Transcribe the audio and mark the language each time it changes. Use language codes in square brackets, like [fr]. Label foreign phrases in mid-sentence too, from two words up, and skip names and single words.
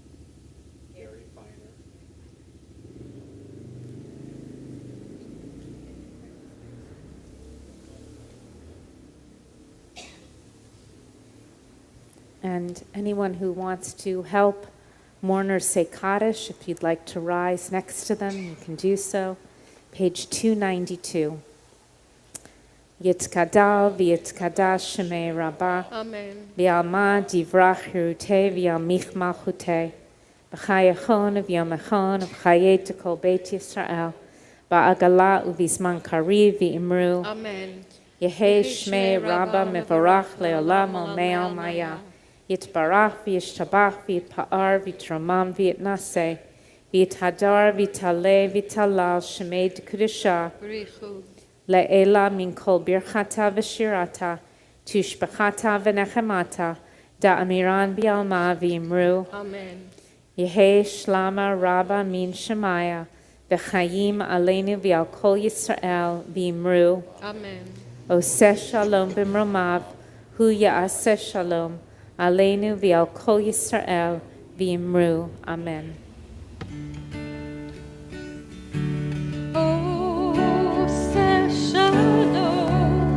[en] And anyone who wants to help mourners say Kaddish, if you'd like to rise next to them, you can do so. Page 292. [arc] יתגדל ויתקדש שמה רבא Amen. ועלמא די ברא כרעותה וימליך מלכותה בחייכון וביומיכון ובחיי דכל בית ישראל בעגלא ובזמן קריב ואמרו Amen. יהא שמה רבא מברך לעלם עלמי עלמיא יתברך וישתבח ויתפאר ויתרומם ויתנשא ויתהדר ויתעלה ויתהלל שמה דקדשא בריך הוא. לעלא מן כל ברכתא ושירתא תשבחתא ונחמתא דאמירן בעלמא ואמרו, Amen. יהא שלמא רבא מן שמיא וחיים עלינו ועל כל ישראל ואמרו, Amen. [he] עושה שלום במרומיו הוא יעשה שלום עלינו ועל כל ישראל ואמרו. Amen. [en] Oh, say shalom.